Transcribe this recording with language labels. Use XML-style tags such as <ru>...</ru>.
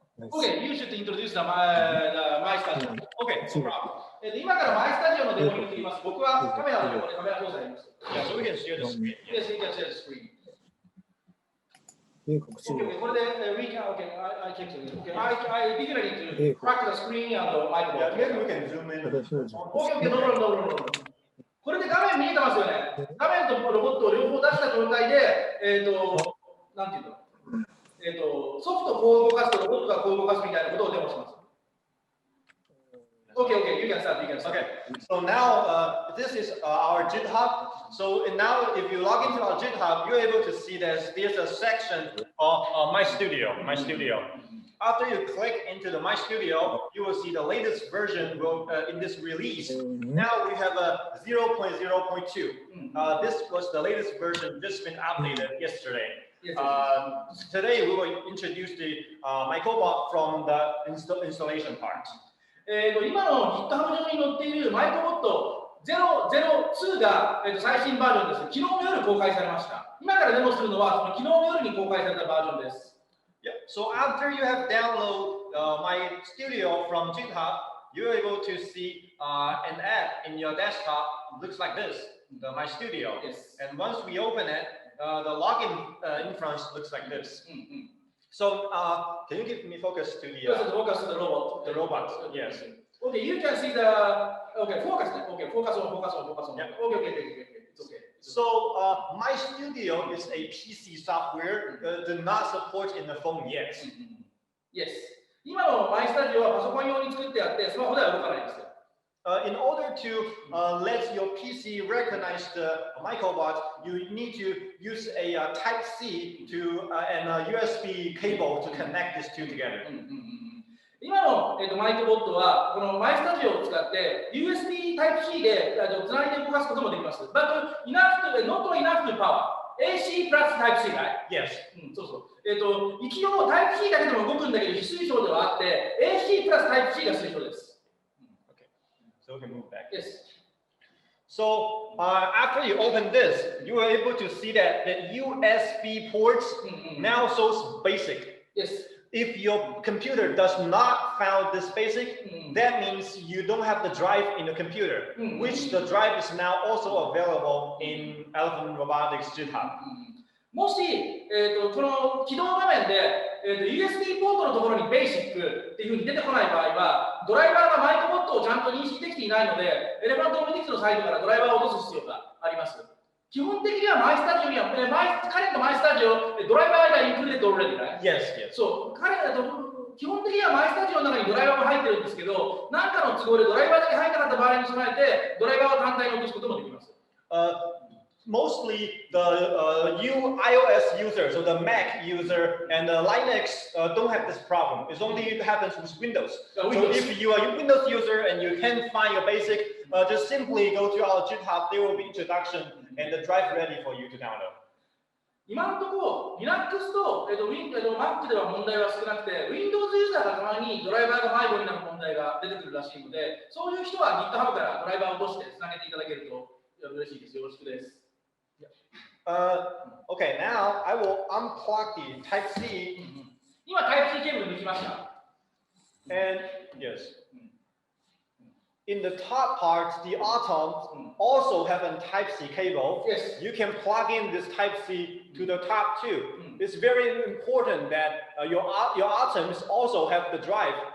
<en>Okay, you should introduce the my studio. Okay, no problem.</en> <ja>今からマイスタジオのデモに移ります。僕はカメラの横でカメラ操作やります。</ja> <en>Yeah, so we can share the screen. Yes, we can share the screen. Okay, we can, okay, I check it. Okay, I beginning to crack the screen and the microphone. Yeah, maybe we can zoom in. Okay, no.</en> <ja>これで画面見えてますよね。画面とロボットを両方出した状態で、なんていうの、ソフトをこう動かすとロボットがこう動かすみたいなことをデモします。</ja> <en>Okay, you can start. Okay, so now this is our GitHub. So now if you log into our GitHub, you're able to see there's a section of My Studio. After you click into the My Studio, you will see the latest version in this release. Now we have a 0.0.2. This was the latest version just been updated yesterday. Today we will introduce the Microbot from the installation part.</en> <ja>今の GitHub 上に載っているマイクロボット002が、最新バージョンです。昨日の夜公開されました。今からデモするのはその昨日の夜に公開されたバージョンです。</ja> <en>Yeah. So after you have downloaded my studio from GitHub, you're able to see an app in your desktop. It looks like this, my studio. Yes. And once we open it, the login in front looks like this. So can you give me focus to the focus to the robot? The robot. Yes. Okay, you can see the focus. Okay, focus on. Yeah. Okay. It's okay. So my studio is a PC software do not support in the phone yet. Yes.</en> <ja>今のマイスタジオはパソコン用に作ってあってスマホでは動かないです。</ja> <en>In order to let your PC recognize the Microbot, you need to use a Type-C and a USB cable to connect these two together.</en> <ja>今の、マイクロボットはこのマイスタジオを使って USB Type-C でつないで動かすこともできます。</ja> <en>But not enough to power. AC plus Type-C, right? Yes.</en> <ja>そうそう。一応 Type-C だけでも動くんだけど非推奨ではあって AC プラス Type-C が推奨です。</ja> <en>So we can move back. Yes. So after you open this, you are able to see that the USB ports now shows basic. Yes. If your computer does not found this basic, that means you don't have the drive in the computer, which the drive is now also available in Elephant Robotics GitHub.</en> <ja>もし、この起動画面で、USB ポートのところに Basic っていうふうに出てこない場合は、ドライバーがマイクロボットをちゃんと認識できていないので、エレファントロボティクスのサイトからドライバーを落とす必要があります。基本的にはマイスタジオには、カレントマイスタジオ、ドライバーがインクルーデッド</ja> <en>already, right? Yes, yes.</en> <ja>そう、彼らと基本的にはマイスタジオの中にドライバーが入ってるんですけど、何かの都合でドライバーだけ入らなかった場合に備えて、ドライバーを単体に落とすこともできます。</ja> <en>Mostly the iOS user, so the Mac user and the Linux don't have this problem. It only happens with Windows. So if you are a Windows user and you can't find your basic, just simply go to our GitHub. There will be introduction and the drive ready for you to download.</en> <ja>今のところ Linux と、Mac では問題は少なくて Windows ユーザーがたまにドライバーが迷子になる問題が出てくるらしいので、そういう人は GitHub からドライバーを落としてつなげていただけると嬉しいです。よろしくです。</ja> <en>Okay, now I will unplug the Type-C.</en> <ja>今 Type-C ケーブル抜きました。</ja> <en>And yes, in the top part, the atoms also have a Type-C cable. Yes. You can plug in this Type-C to the top too. It's very important that your atoms also have the drive.</en>